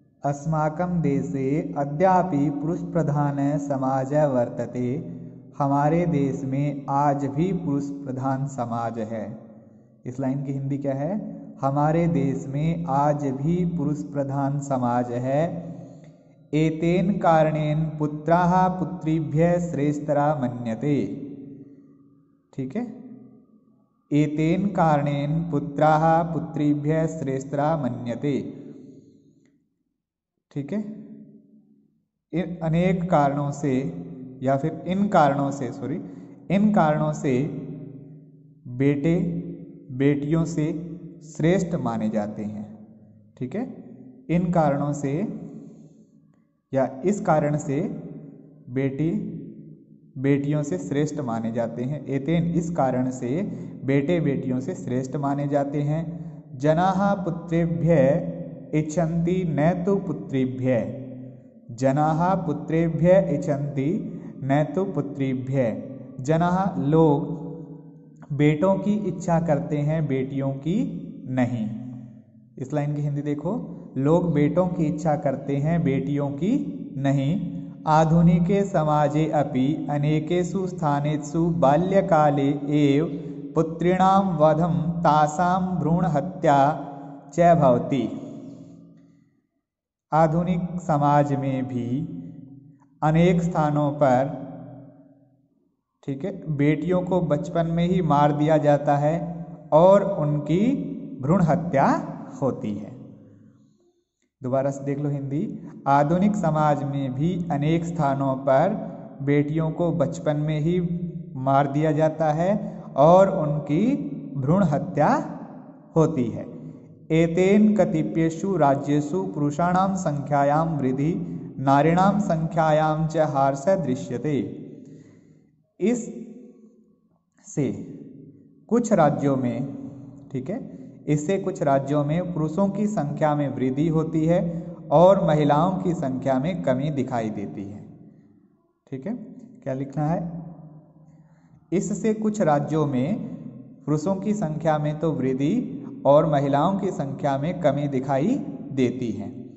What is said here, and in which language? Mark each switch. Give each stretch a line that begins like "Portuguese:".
Sanskrit: अस्माकं देशे अद्यापि पुरुष प्रधान समाज वर्तते।
Hindi: हमारे देश में आज भी पुरुष प्रधान समाज है। इस लाइन की हिंदी क्या है? हमारे देश में आज भी पुरुष प्रधान समाज है।
Sanskrit: एतेन कारणेन पुत्राः पुत्रीभ्यः श्रेष्ठतरा मन्यते। ठीक है, एतेन कारणेन पुत्राः पुत्रीभ्यः श्रेष्ठतरा मन्यते।
Hindi: ठीक है, इन अनेक कारणों से या फिर इन कारणों से बेटे बेटियों से श्रेष्ठ माने जाते हैं। ठीक है, इन कारणों से या इस कारण से बेटी बेटियों से श्रेष्ठ माने जाते हैं। एतेन, इस कारण से बेटे बेटियों से श्रेष्ठ माने जाते हैं।
Sanskrit: जनाः पुत्रेभ्यः इच्छन्ति न तो पुत्रीभ्यः। जनाः पुत्रेभ्यः इच्छन्ति न तो पुत्रीभ्यः।
Hindi: जनाः, लोग बेटों की इच्छा करते हैं बेटियों की नहीं। इस लाइन की हिंदी देखो, लोग बेटों की इच्छा करते हैं बेटियों की नहीं।
Sanskrit: आधुनिके समाजे अपि अनेकेषु स्थानेषु बाल्यकाले एव पुत्रीणां वधं तासां भ्रूणहत्या च भवति।
Hindi: आधुनिक समाज में भी अनेक स्थानों पर, ठीक है, बेटियों को बचपन में ही मार दिया जाता है और उनकी भ्रूण हत्या होती है। दोबारा से देख लो हिंदी। आधुनिक समाज में भी अनेक स्थानों पर बेटियों को बचपन में ही मार दिया जाता है और उनकी भ्रूण हत्या होती है।
Sanskrit: एतेन कतिपयेषु राज्येषु पुरुषाणां संख्यायां वृद्धि नारीणां संख्यायां च हार्षः दृश्यते।
Hindi: इस से कुछ राज्यों में, ठीक है, इससे कुछ राज्यों में पुरुषों की संख्या में वृद्धि होती है और महिलाओं की संख्या में कमी दिखाई देती है। ठीक है, क्या लिखना है? इससे कुछ राज्यों में पुरुषों की संख्या में तो वृद्धि और महिलाओं की संख्या में कमी दिखाई देती है।